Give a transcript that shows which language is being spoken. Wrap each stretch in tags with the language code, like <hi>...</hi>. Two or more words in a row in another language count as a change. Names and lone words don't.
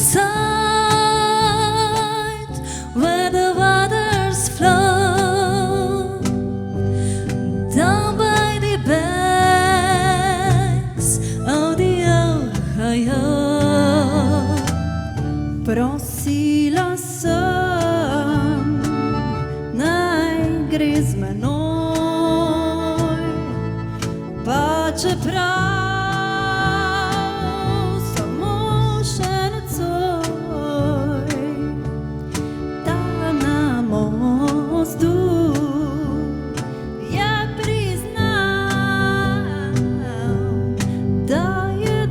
<en>beside where the waters flow, down by the banks of the Ohio.</en> <sl>Prosila sem, naj gre z menoj, pa čeprav samo še nocoj, tam na mostu je priznal, da je</sl>